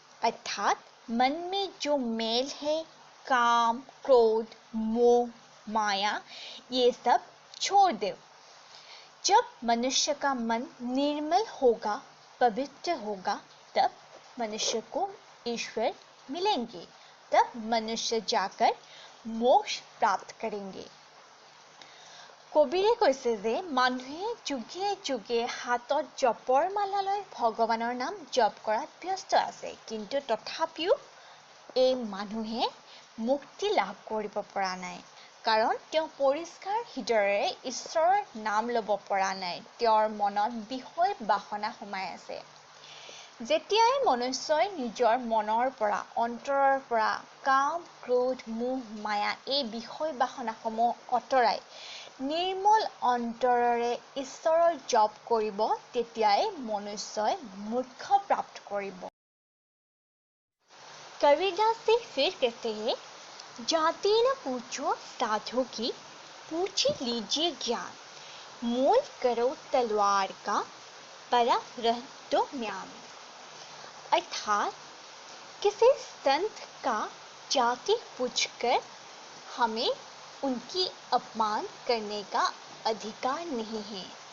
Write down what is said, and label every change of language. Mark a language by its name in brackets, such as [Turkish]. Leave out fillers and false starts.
[Hindi] अर्थात मन में जो मैल है, काम, क्रोध, मोह, माया, ये सब छोड़ दो। जब मनुष्य का मन निर्मल होगा, पवित्र होगा, तब मनुष्य को ईश्वर मिलेंगे, तब मनुष्य जाकर मोक्ष प्राप्त करेंगे। [Assamese] कबीरे কৈছে যে মানুহে যুগে যুগে হাতত জপৰ মালা লৈ ভগৱানৰ নাম জপ কৰাত ব্যস্ত আছে, কিন্তু তথাপিও এই মানুহে মুক্তি লাভ কৰিব পৰা নাই, কাৰণ তেওঁ পৰিষ্কাৰ হৃদয়েৰে ঈশ্বৰৰ নাম ল'ব পৰা নাই। তেওঁৰ মনত বিষয় বাসনা সোমাই আছে। যেতিয়াই মনুষ্যই নিজৰ মনৰ পৰা অন্তৰৰ পৰা কাম ক্ৰোধ মোহ মায়া এই বিষয় বাসনাসমূহ অতৰাই নিৰ্মল অন্তৰেৰে ঈশ্বৰৰ জপ কৰিব তেতিয়াই মনুষ্যই মোক্ষ প্ৰাপ্ত কৰিব। [Hindi] कबीरदास जी फिर कहते हैं, जाति न पूछो साधु की, पूछ लीजिए ज्ञान, मोल करो तलवार का, परा रह दो म्यान। अर्थात किसी संत का जाति पूछकर हमें उनकी अपमान करने का अधिकार नहीं है।